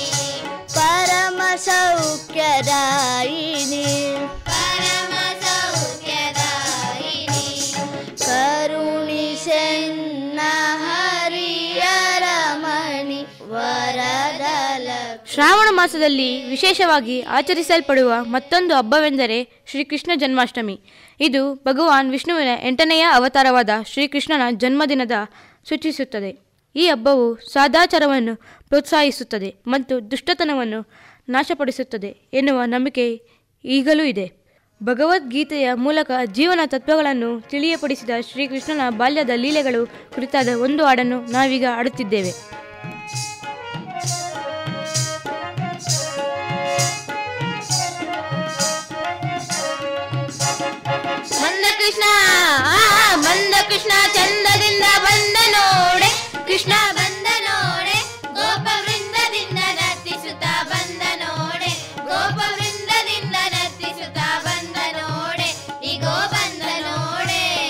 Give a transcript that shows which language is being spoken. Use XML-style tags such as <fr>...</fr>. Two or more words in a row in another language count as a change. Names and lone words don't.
<kn>ಪರಮ ಸೌಖ್ಯದಾಯಿನಿ ಪರಮ ಸೌಖ್ಯದಾಯಿನಿ ಕರುಣಿಸೆನ್ನ ಹರಿಯರ ಮಣಿ ವರದಲಕ್ಷ್ಮಿ ಶ್ರಾವಣ ಮಾಸದಲ್ಲಿ ವಿಶೇಷವಾಗಿ ಆಚರಿಸಲ್ಪಡುವ ಮತ್ತೊಂದು ಹಬ್ಬವೆಂದರೆ ಶ್ರೀಕೃಷ್ಣ ಜನ್ಮಾಷ್ಟಮಿ. ಇದು ಭಗವಾನ್ ವಿಷ್ಣುವಿನ 8ನೆಯ ಅವತಾರವಾದ ಶ್ರೀಕೃಷ್ಣನ ಜನ್ಮದಿನದ ಸೂಚಿಸುತ್ತದೆ. ಈ ಹಬ್ಬವು ಸದಾಚಾರವನ್ನು ಪ್ರೋತ್ಸಾಹಿಸುತ್ತದೆ ಮತ್ತು ದುಷ್ಟತನವನ್ನು ನಾಶಪಡಿಸುತ್ತದೆ ಎನ್ನುವ ನಂಬಿಕೆ ಈಗಲೂ ಇದೆ. ಭಗವದ್ಗೀತೆಯ ಮೂಲಕ ಜೀವನ ತತ್ವಗಳನ್ನು ತಿಳಿಯಪಡಿಸಿದ ಶ್ರೀಕೃಷ್ಣನ ಬಾಲ್ಯದ ಲೀಲೆಗಳು ಕುರಿತಾದ ಒಂದು ಹಾಡನ್ನು ನಾವೀಗ ಹಾಡುತ್ತಿದ್ದೇವೆ. ಮಂದ ಕೃಷ್ಣ ಮಂದ ಕೃಷ್ಣ ಚಂದದಿಂದ ಬಂದ ನೋಡೆ ಕೃಷ್ಣ ಬಂದ ನೋಡೆ ಗೋಪ ವೃಂದದಿಂದ ನರ್ತಿಸುತ್ತಾ ಬಂದ ನೋಡೆ ಗೋಪ ವೃಂದದಿಂದ ನರ್ತಿಸುತ್ತಾ ಬಂದ ನೋಡೆ ಈಗೋ ಬಂದ ನೋಡೆ</kn>